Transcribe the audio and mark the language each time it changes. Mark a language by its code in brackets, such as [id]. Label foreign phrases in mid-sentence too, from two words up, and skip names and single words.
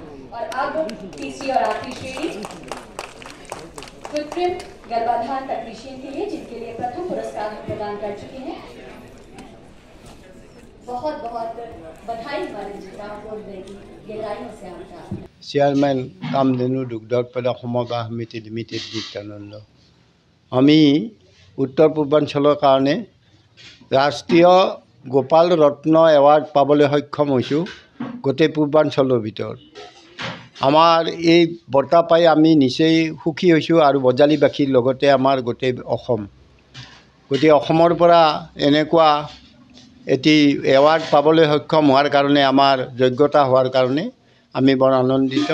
[hi] और अब तीसरी और आखिरी श्रेणी कृत्रिम गर्भाधान तकनीशियन के लिए, जिनके लिए प्रथम पुरस्कार हम प्रदान कर चुके हैं। बहुत बहुत बधाई हमारे विजेताओं को गहराइयों से आपका। [as] চেয়ারম্যান কামধেনু দুগ্ধ উৎপাদক সমবায় সমিতি লিমিটেড নিত্যানন্দ। আমি উত্তৰ পূৰ্বাঞ্চলৰ কাৰণে ৰাষ্ট্ৰীয় গোপাল ৰত্ন এৱাৰ্ড পাবলৈ সক্ষম হৈছোঁ গোটেই পূৰ্বাঞ্চলৰ ভিতৰত। আমাৰ এই বঁটা পাই আমি নিচেই সুখী হৈছোঁ আৰু বজালীবাসীৰ লগতে আমাৰ গোটেই অসম, গোটেই অসমৰ পৰা এনেকুৱা এটি এৱাৰ্ড পাবলৈ সক্ষম হোৱাৰ কাৰণে, আমাৰ যোগ্যতা হোৱাৰ কাৰণে আমি বৰ আনন্দিত।